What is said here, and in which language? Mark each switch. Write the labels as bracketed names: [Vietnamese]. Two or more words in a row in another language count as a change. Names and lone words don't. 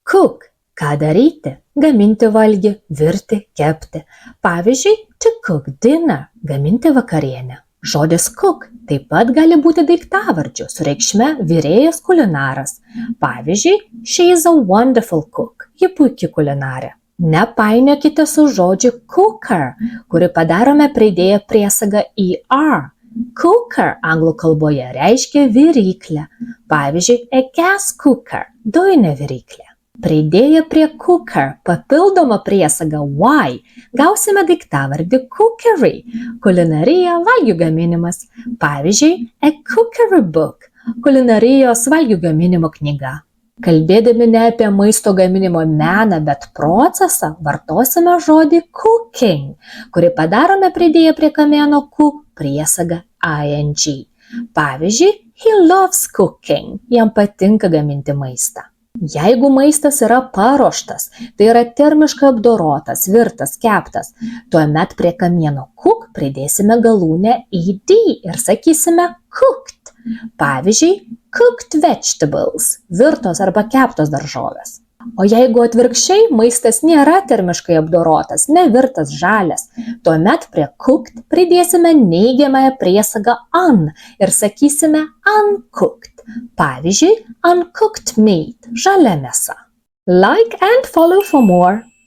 [Lithuanian] Cook – ką daryti, gaminti valgį, virti, kepti. Pavyzdžiui, [English] to cook dinner – [Lithuanian] gaminti vakarienę. Žodis cook taip pat gali būti daiktavardžiu su reikšme virėjas kulinaras. Pavyzdžiui, [English] she is a wonderful cook – [Lithuanian] ji puiki kulinarė. Nepainiokite su žodžiu cooker, kurį padarome pridėję priesagą er. Cooker anglų kalboje reiškia viryklę. Pavyzdžiui, [English] a gas cooker – [Lithuanian] dujinė viryklė. Pridėję prie cooker papildomą priesagą y gausime daiktavardį cookery – kulinarija, valgių gaminimas. Pavyzdžiui, [English] a cookery book – [Lithuanian] kulinarijos valgių gaminimo knyga. Kalbėdami ne apie maisto gaminimo meną, bet procesą, vartosime žodį cooking, kurį padarome pridėję prie kamieno ku priesagą ing. Pavyzdžiui, [English] he loves cooking – [Lithuanian] jam patinka gaminti maistą. Jeigu maistas yra paruoštas, tai yra termiškai apdorotas, virtas, keptas, tuomet prie kamieno cook pridėsime galūnę ed ir sakysime cooked. Pavyzdžiui, [English] cooked vegetables [Lithuanian] – virtos arba keptos daržovės. O jeigu atvirkščiai maistas nėra termiškai apdorotas, nevirtas, žalias, tuomet prie cooked pridėsime neigiamąją priesagą un ir sakysime uncooked. Pavyzdžiui, [English] uncooked meat [Lithuanian] – žalia mėsa. [English] Like and follow for more.